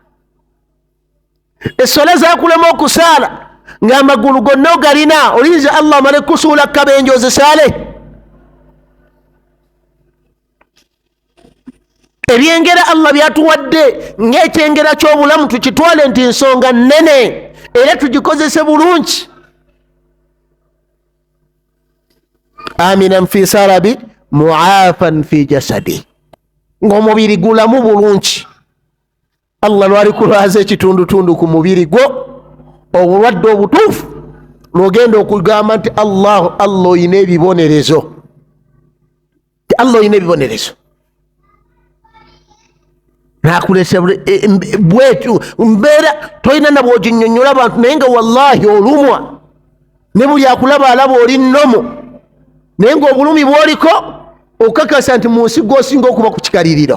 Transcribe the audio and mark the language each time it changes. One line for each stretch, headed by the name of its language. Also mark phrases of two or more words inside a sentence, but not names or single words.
Ganda: Essola zaakulema okusaala ng'amagulu gonna ogalina, oyinza Allah amale kusuula kabenje ozisaale? Ebyengera Allah byatuwadde ng'ekyengera ky'obulamu tukitwale nti nsonga nnene era tugikozese bulungi.
Arabic: آمنا في سربي معافى في جسدي,
Ganda: ng'omubiri gulamu bulungi. Allah lwali kulwaza ekitundutundu ku mubiri gwo, obulwadde obutuufu lwogenda okugamba nti Allah oyina ebibonerezo. Nakulesa bwetu mbeera toyina na bw'oginnyonnyola abantu, naye nga wallahi olumwa, ne buli akulaba alaba oli nnomo, naye ng'obulumi bw'oliko okakasa nti mu nsi gw'osinga okuba ku kikaliriro.